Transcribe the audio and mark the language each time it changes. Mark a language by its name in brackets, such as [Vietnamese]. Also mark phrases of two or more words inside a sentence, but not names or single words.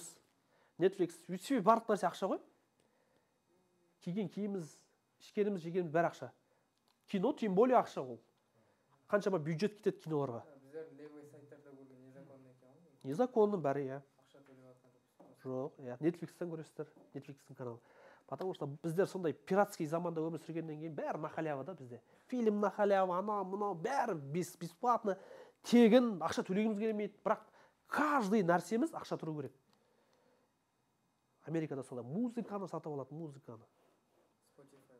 [Kazakh] Netflix, YouTube барлық нәрсе ақша ғой. Киген киіміміз, ішкеніміз, жегеніміз бәрі ақша. Кино [Russian] тем более [Kazakh] ақша ол. Қаншама бюджет кетеді киноларға. Біздер левый сайттарда көрген незаконный екен ғой. Незаконный бәрі, иә. Ақша төлеп жатқан жоқпыз. Жоқ, иә, Netflix-тен көресіздер, Netflix-тің каналы. [Russian] Потому что [Kazakh] біздер сондай пиратский заманда өмір сүргеннен кейін бәрі [Russian] на халявы [Kazakh] да бізде. Фильм [Russian] на халявы, [Kazakh] анау, мынау, бәрі бесплатно, тегін, ақша төлегіміз келмейді. Бірақ каждый нәрсеміз ақша тұру керек. Америкада солай музыканы сатып алады, музыканы. Spotify.